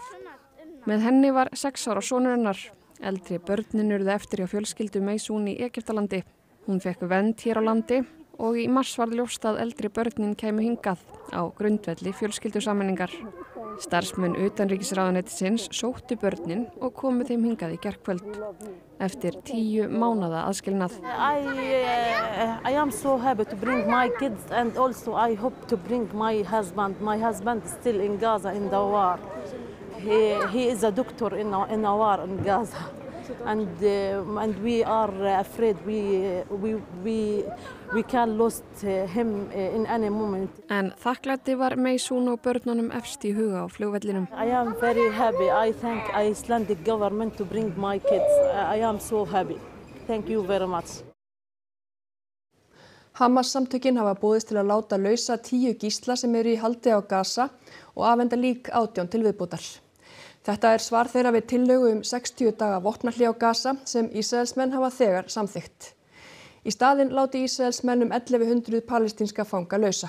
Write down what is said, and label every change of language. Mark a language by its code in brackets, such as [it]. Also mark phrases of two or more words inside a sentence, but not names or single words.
[is] Með henni var 6 ára sonur hennar. Eldri börnin urðu eftir hjá fjölskyldu Maysoon í Egyptalandi. Hún fékk vernd hér á landi og í mars var ljóst að eldri börnin kæmu hingað á grundvelli fjölskyldusameiningar. Starfsmenn utanríkisráðuneytisins sóttu börnin og komu þeim hingað í gærkvöld eftir 10 mánaða aðskilnað. [en] I am so happy to bring my kids and also I hope to bring my husband. My husband is still in Gaza in the war. He is a doctor in a war in Gaza. And we are afraid we can lose him in any moment. [is] En þakklæti var Maysoon og börnunum efst í huga á flugvellinum. [en] I am very happy. I thank Icelandic government to bring my kids. I am so happy. Thank you very much. [is] Hamas samtökin hafa boðist til að láta lausa 10 gísla sem eru í haldi á Gaza og afhenda lík 18 til viðbótar. Þetta er svar þeirra við tillögu 60 daga vopnahlé á Gaza sem Ísraelsmenn hafa þegar samþykkt. Í staðinn láti Ísraelsmenn 1100 palestínska fanga lausa.